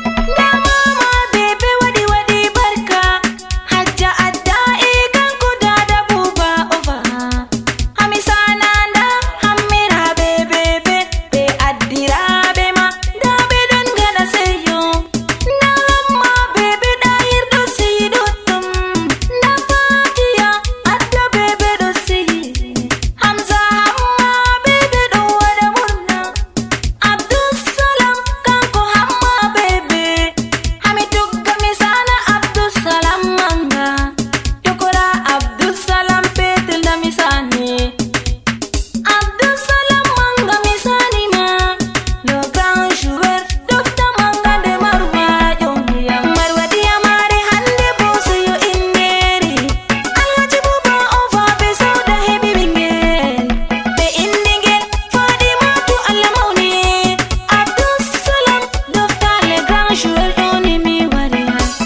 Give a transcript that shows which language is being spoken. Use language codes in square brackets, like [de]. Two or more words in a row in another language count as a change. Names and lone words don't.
[ff] Nda mama bebe wadi wadi barka. Hajja Adda e kanko dada Buba Over. Hamisa nanda hammira bebe be. Be addira be ma. Da be don gana seyo. Nda hamma bebe da hirdo seyi dottum. Nda fatiya adda bebe do seyi. Hamza Hamma bebe ɗo waɗa murna. Abdussalam kanko Hamma bebe. Hami tugga mi sana Abdussalam manga. Yokora Abdussalam petel da mi sani. Abdussalam manga mi sani ma. [fr] Le grand joueur, [ff] Dofta manga de Marwa, Yondiya. Marwa diya mare hande boso yo inderi. Alhaji Buba Ova be sauda hebi bingel. Be indingel, Fadimatu Allah mauni. Abdussalam, Dofta [fr] le grand joueur, [ff] doni mi wariya.